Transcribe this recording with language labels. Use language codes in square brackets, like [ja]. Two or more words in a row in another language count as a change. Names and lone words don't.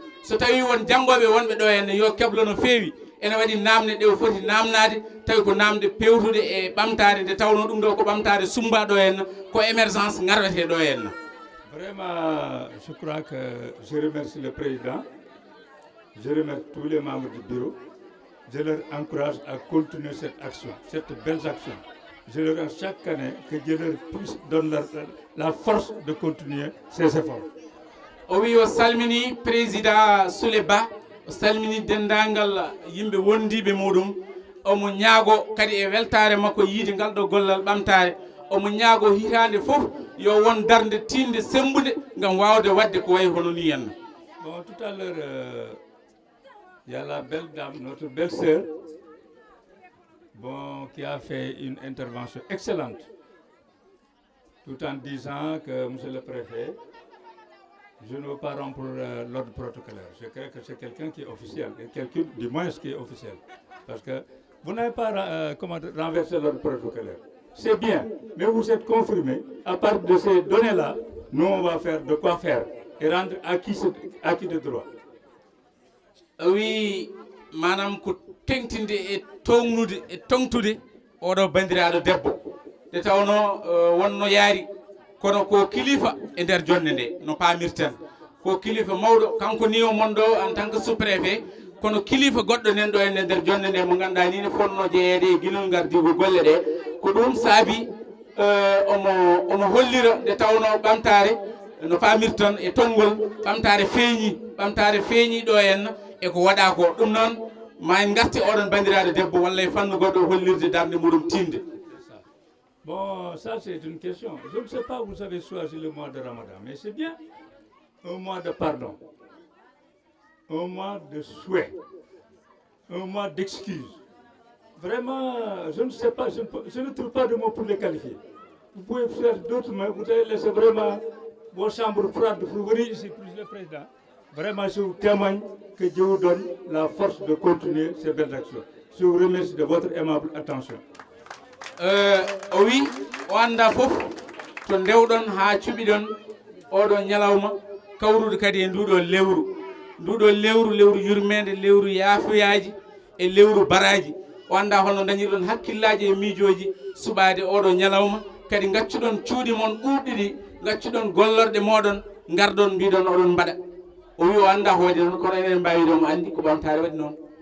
[ff] So tawi won janggoɓe wonɓe ɗo henna yo keblo no feewi ene waɗi namde ɗe o foti namnade tawi ko namde pewtude e ɓamtare nde tawno ɗum ɗo ko ɓamtare sumba ɗo henna ko émergence garwete ɗo henna. [fr] Vraiment, je crois que je remercie le président, je remercie tous les membres du bureau, je leur encourage à continuer cette action, cette belle action. Je leur dis chaque année que Dieu leur puisse donner la force de continuer ces efforts. [ff] O wi o salmini président Souley Ba, o salmini dendagal yimɓe wondiɓe muɗum, omo ñaago kadi e weltare makko yiide ngal ɗo gollal ɓamtare, omo ñaago hitande fof yo won darde tinde sembude ngam wawde wadde ko way hono ni henna. [fr] Bon, tout à l'heure, il y a la belle dame, notre belle sœur, bon, qui a fait une intervention excellente, tout en disant que, monsieur le préfet, je ne veux pas rompre l'ordre protocolaire. Je crois que c'est quelqu'un qui est officiel, quelqu'un du moins qui est officiel. Parce que vous n'avez pas renversé l'ordre protocolaire. C'est bien, mais vous êtes confirmé. À partir de ces données-là, nous on va faire de quoi faire et rendre acquis de droit. Oui, madame, [ff] ko tengtinde e tongnude e tongtude oɗo bandiraɗo debbo nde tawno wonno yaari kono ko kilifa e nder jonde nde no pamirten ko kilifa mawɗo kanko ni o mon ɗo [fr] en tant que sous-préfet [ff] kono kilifa goɗɗo nen ɗo ene nder jonde nde mo ganduɗa ni ne fonno jeeyede e guilol gardigo golle ɗe ko ɗum saabi omo hollira nde tawno ɓamtare no pamirton e tonngol ɓamtare feeñi ɗo henna e ko waɗa ko ɗum noon ma en garti oɗon bandiraɗo debbo walla e fannu goɗɗo hollirde darde muɗum tinde. [fr] Bon, ça c'est une question. Je ne sais pas, vous avez choisi le mois de Ramadan, mais c'est bien. Un mois de pardon, un mois de souhait, un mois d'excuses. Vraiment, je ne sais pas, je ne trouve pas de mots pour les qualifier. Vous pouvez faire d'autres, mais vous allez laisser vraiment vos chambres froides pour venir ici, plus le président. Vraiment, je vous témoigne que Dieu vous donne la force de continuer ces belles actions. Je vous remercie de votre aimable attention. [ff] O wi o anda fof to ndewɗon ha cuɓiɗon oɗon ñalawma kawrude kadi e nduɗo lewru lewru yurmede lewru yaafoyaji e lewru baraji o anda holno dañirɗon hakkillaji e miijoji suɓade oɗo ñalawma kadi gaccuɗon cuuɗi mon ɓuuɓɗi ɗi gaccuɗon gollorɗe moɗon gardon mbiɗon oɗon mbaɗa o wi o anda hoode noon kono enen mbawiɗomo andi ko ɓamtare waɗi noon.